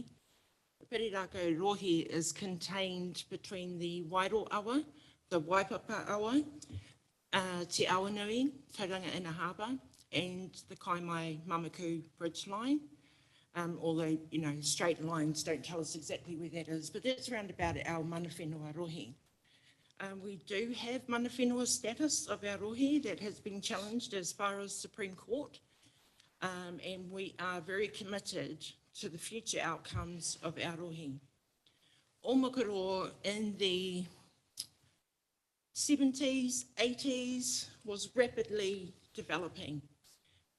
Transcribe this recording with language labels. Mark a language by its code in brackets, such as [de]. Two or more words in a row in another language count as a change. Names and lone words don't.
[en] The Perirako Rohe is contained between the Wairoawa, the Waipapa Awa, Te Awanui, Tauranga Ina Harbour, and the Kaimai Mamaku Bridge line. Although, you know, straight lines don't tell us exactly where that is, but that's around about our [mi] mana whenua rohe. [en] We do have [mi] mana whenua [en] status of our rohe that has been challenged as far as Supreme Court, and we are very committed to the future outcomes of our rohe. Omakaro in the 70s, 80s was rapidly developing.